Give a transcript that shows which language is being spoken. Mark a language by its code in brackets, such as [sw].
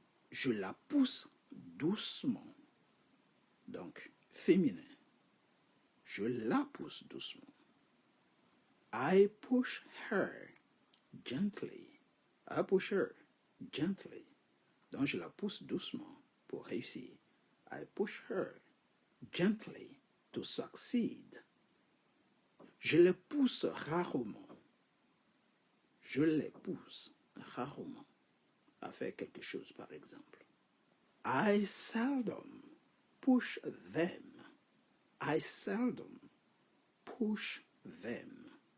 [fr] Je la pousse doucement. Donc, féminin. Je la pousse doucement. [en] I push her gently. I push her gently. [fr] Donc, je la pousse doucement pour réussir. [en] I push her gently to succeed. [fr] Je les pousse rarement. Je les pousse rarement à faire quelque chose, par exemple. [en] I seldom push them. I seldom push them.